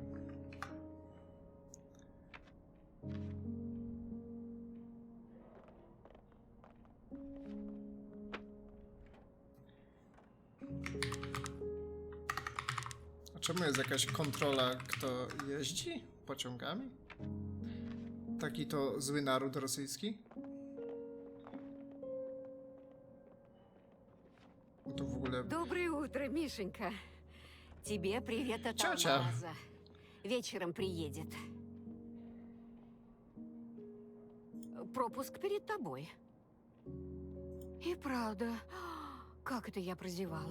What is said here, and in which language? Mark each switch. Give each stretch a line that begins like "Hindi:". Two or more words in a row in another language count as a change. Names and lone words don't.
Polish: A czemu jest jakaś kontrola, kto jeździ pociągami? Taki to zły naród rosyjski? To w ogóle...
Russian: Доброе утро, Мишенька. Тебе привет от Тётя. Алмаза. Вечером приедет. Пропуск перед тобой. И правда, как это я прозевала?